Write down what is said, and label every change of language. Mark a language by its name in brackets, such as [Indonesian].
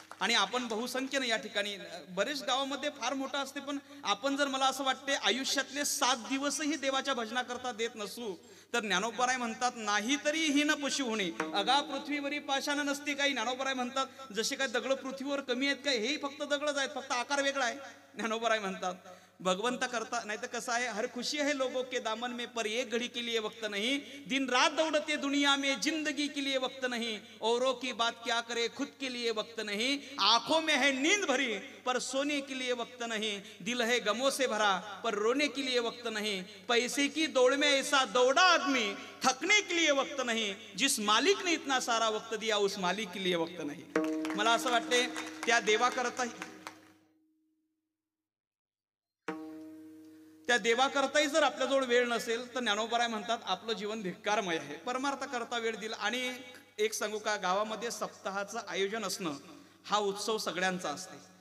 [Marathi] आणि आपण बहुसंख्येनं या ठिकाणी बरेच गावामध्ये फार मोठं असते, पण आपण जर, मला असं वाटते, आयुष्यातले 7 दिवसही देवाच्या भजनाकरता देत नसू तर ज्ञानोबराय म्हणतात नाही तरी हीन पशु होणे, अगा पृथ्वीवरी पाषाण नसते काही. ज्ञानोबराय म्हणतात जसे काय दगड पृथ्वीवर कमी आहेत काय, हेही फक्त दगडच आहेत, फक्त आकार वेगळा आहे. ज्ञानोबराय म्हणतात भगवंत करता, नाही तर कसं आहे, [Hindi] हर खुशी है लोगों के दामन में पर एक घड़ी के लिए वक्त नहीं, दिन रात दौड़ते दुनिया में जिंदगी के लिए वक्त नहीं, औरों की बात क्या करे खुद के लिए वक्त नहीं, आंखों में है नींद भरी पर सोने के लिए वक्त नहीं, दिल है गमों से भरा पर रोने के लिए वक्त नहीं, पैसे की दौड़ में ऐसा दौड़ा आदमी थकने के लिए वक्त नहीं, जिस मालिक ने इतना सारा वक्त दिया उस मालिक के लिए वक्त नहीं. [Marathi] मला असं वाटते त्या देवाकरताही जर आपल्याजवळ वेळ नसेल तर ज्ञानोबराय म्हणतात आपलं जीवन धिक्कारमय आहे. परमार्थाकरता वेळ दिला. आणि एक सांगू का, गावामध्ये सप्ताहाचं आयोजन असणं हा उत्सव सगळ्यांचा असते.